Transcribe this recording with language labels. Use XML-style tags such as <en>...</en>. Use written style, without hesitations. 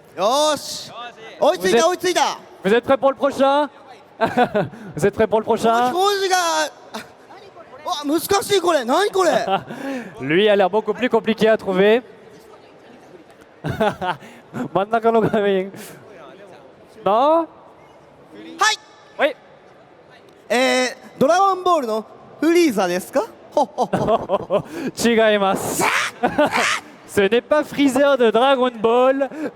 <ja>よし追いついた追いついた</ja> <fr>Vous êtes prêts pour le prochain? Vous êت prêts pour le prochain?</fr> <ja>表示がわ難しいこれ何これ</ja> <fr>Lui a l'air beaucoup plus compliqué à trouver.</fr> <ja>真ん中の画面。Non? はい</ja> <fr>Oui.</fr> <ja>ドラゴンボールのフリーザですか？ほっほっほ。違います。</ja> <fr>Ce n'est pas Freezer de Dragon Ball.</fr>